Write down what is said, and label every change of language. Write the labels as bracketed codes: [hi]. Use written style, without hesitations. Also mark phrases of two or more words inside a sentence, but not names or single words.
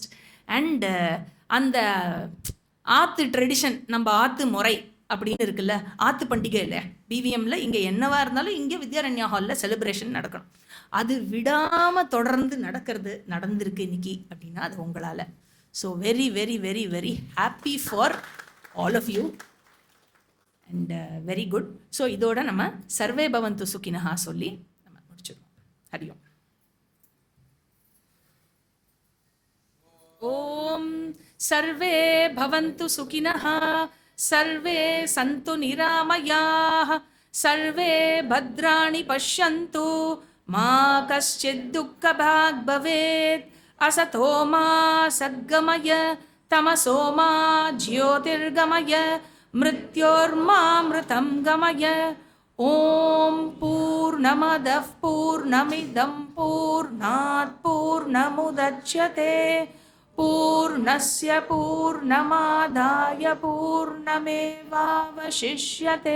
[ta] அண்ட் அந்த ஆற்று ட்ரெடிஷன், நம்ம ஆற்று முறை அப்படின்னு இருக்குல்ல, ஆற்று பண்டிகை இல்லை பிவிஎம்மில், இங்கே என்னவாக இருந்தாலும் இங்கே வித்யாரண்யா ஹாலில் செலிப்ரேஷன் நடக்கணும். அது விடாமல் தொடர்ந்து நடந்திருக்கு இன்னைக்கு அப்படின்னா அது உங்களால். [en] so very very very very happy for all of you and very good. [ta] ஸோ இதோட நம்ம [sa] सर्वे भवन्तु सुखिनः [ta] சொல்லி நம்ம முடிச்சிடுவோம். [sa] हरि ओम्. ॐ सर्वे भवन्तु सुखिनः, सर्वे सन्तु निरामयाः, सर्वे भद्राणि पश्यन्तु, मा कश्चित् दुःखभाग् भवेत्. असतो मा सद्गमय, तमसो मा ज्योतिर्गमय, मृत्योर्मामृतं गमय. ॐ पूर्णमदः पूर्णमिदं पूर्णात् पूर्णमुदच्यते, पूर्णस्य पूर्णमादाय पूर्णमेवावशिष्यते.